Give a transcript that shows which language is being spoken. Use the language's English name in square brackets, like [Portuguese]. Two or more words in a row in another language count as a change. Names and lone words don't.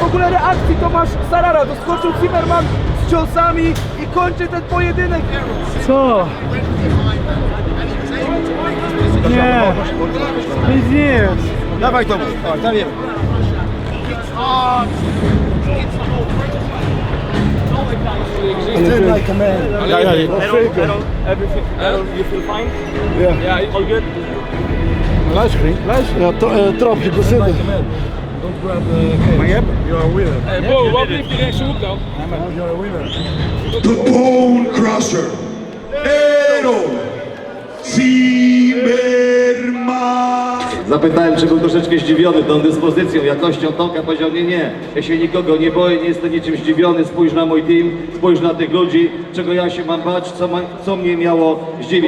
[Polish] ogóle reakcji Tomasz Sarara, doskoczył Zimmerman z ciosami i kończy ten pojedynek. Co? Nie, nic nie jest. Dawaj to, dawaj. [English] Like a man. Errol, you feel fine? Yeah. All good? [Dutch] Luister, trap je zitten. [English] Don't grab the cage. Maar you're a winner. Bro, [Dutch] wat heeft die rechtse hoek dan? [English] You're a winner. The Bone Crusher, Errol Zimmerman. [Polish] Zapytałem, czy był troszeczkę zdziwiony tą dyspozycją, jakością Tomka, powiedział nie, ja się nikogo nie boję, nie jestem niczym zdziwiony, spójrz na mój team, spójrz na tych ludzi, czego ja się mam bać, co mnie miało zdziwić.